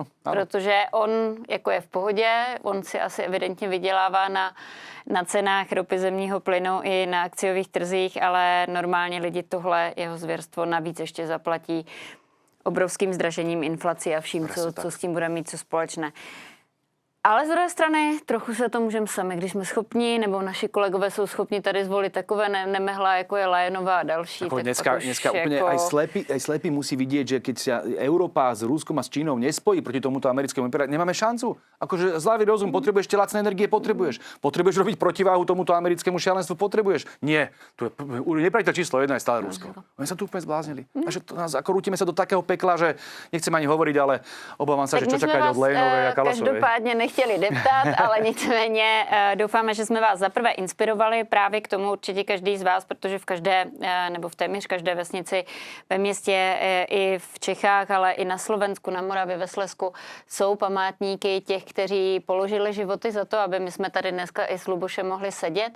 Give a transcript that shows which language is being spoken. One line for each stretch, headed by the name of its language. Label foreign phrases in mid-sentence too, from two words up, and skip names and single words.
Czech: Protože on jako je v pohodě, on si asi evidentně vydělává na cenách ropy, zemního plynu i na akciových trzích, ale normálně lidi tohle jeho zvěrstvo navíc ještě zaplatí obrovským zdražením, inflací a vším, co s tím bude mít co společné. Ale z druhé strany trochu se to můžeme sami, když jsme schopni, nebo naši kolegové jsou schopni tady zvolit takové nemehla, jako je Lajenová a další.
Slovak: Ako dneska úplne aj slepý musí vidieť, že keď sa Európa s Ruskom a s Čínou nespojí proti tomuto americkému impériu, nemáme šancu. Akože zdravý rozum, potrebuješ tie lacné energie, potrebuješ robiť protiváhu tomuto americkému šialenstvu, potrebuješ. Nie, tu je nepriateľ číslo 1 je stále Rusko. Oni sa tu úplne zbláznili. Takže ako rútime sa do takého pekla, že nechcem ani hovoriť, ale obávam sa, že čo čakať od Lajenovej a Kalasovej.
Czech: Chtěli deptat, ale nicméně doufáme, že jsme vás zaprvé inspirovali právě k tomu určitě každý z vás, protože v každé, nebo v téměř každé vesnici, ve městě i v Čechách, ale i na Slovensku, na Moravě, ve Slezsku jsou památníky těch, kteří položili životy za to, aby my jsme tady dneska i s Lubošem mohli sedět.